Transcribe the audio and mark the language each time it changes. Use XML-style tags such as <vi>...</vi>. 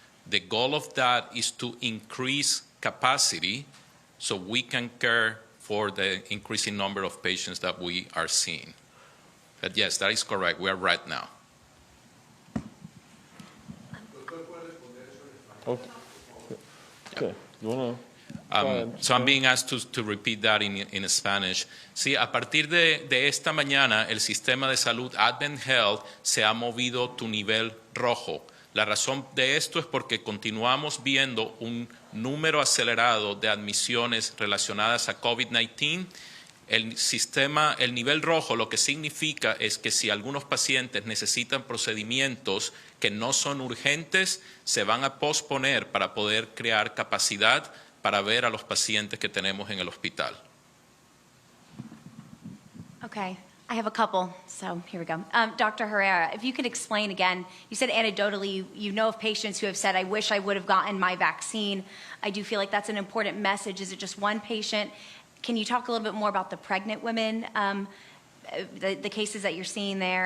<en>The goal of that is to increase capacity so we can care for the increasing number of patients that we are seeing. But yes, that is correct. We are right now. Okay. You wanna? So I'm being asked to repeat that in Spanish.</en> <es>Sí, a partir de esta mañana, el sistema de salud AdventHealth se ha movido a tu nivel rojo. La razón de esto es porque continuamos viendo un número acelerado de admisiones relacionadas a COVID-19. El nivel rojo lo que significa es que si algunos pacientes necesitan procedimientos que no son urgentes, se van a posponer para poder crear capacidad para ver a los pacientes que tenemos en el hospital.</es> <en>Okay, I have a couple, so here we go. Dr. Herrera, if you could explain again, you said anecdotally you know of patients who have said, I wish I would have gotten my vaccine. I do feel like that's an important message. Is it just one patient? Can you talk a little bit more about the pregnant women, the cases that you're seeing there?</en>